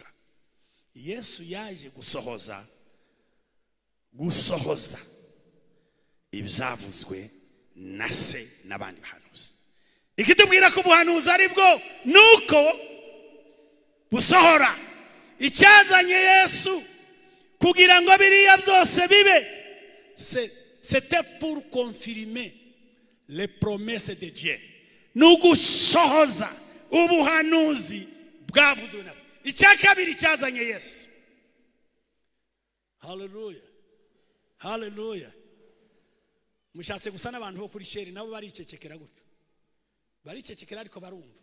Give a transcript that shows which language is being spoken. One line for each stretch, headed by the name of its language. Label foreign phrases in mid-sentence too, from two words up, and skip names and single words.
Kinyarwanda: Yesu yaje gusohoza ibyavuzwe na se n'abandi bahanuzi. Ikitubwira ko ubuhanuzi ari bwo nuko busohora. Icyazanye Yesu kugira ngo biriya byose bibe,
French: c'était pour confirmer les promesses de Dieu.
Kinyarwanda: Nugusohoza ubuhanuzi bwavuzwe na se. Icyakabiri cyazanye Yesu. Hallelujah, hallelujah. mushatse gusa n'abantu bo kuri sheri nabo baricecekera gutyo, baricecekera ariko barumva.